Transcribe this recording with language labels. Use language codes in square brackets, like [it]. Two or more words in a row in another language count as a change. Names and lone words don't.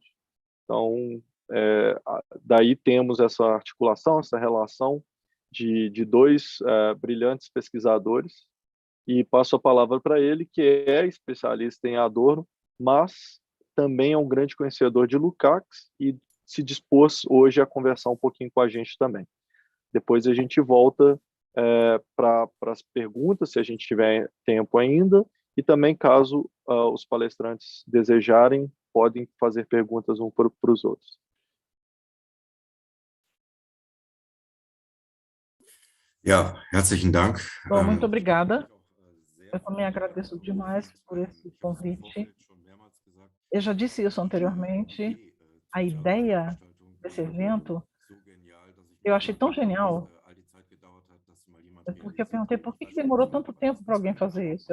[pt] Então, daí temos essa articulação, essa relação de dois brilhantes pesquisadores, e passo a palavra para ele, que é especialista em Adorno, mas também é um grande conhecedor de Lukács e se dispôs hoje a conversar um pouquinho com a gente também. Depois a gente volta para as perguntas, se a gente tiver tempo ainda, e também, caso os palestrantes desejarem, podem fazer perguntas um para os outros. [de] Ja, herzlichen Dank. [pt] Bom, muito obrigada. Eu também agradeço demais por esse convite. Eu já disse isso anteriormente. A ideia desse evento eu achei tão genial, porque eu perguntei por que demorou tanto tempo para alguém fazer isso.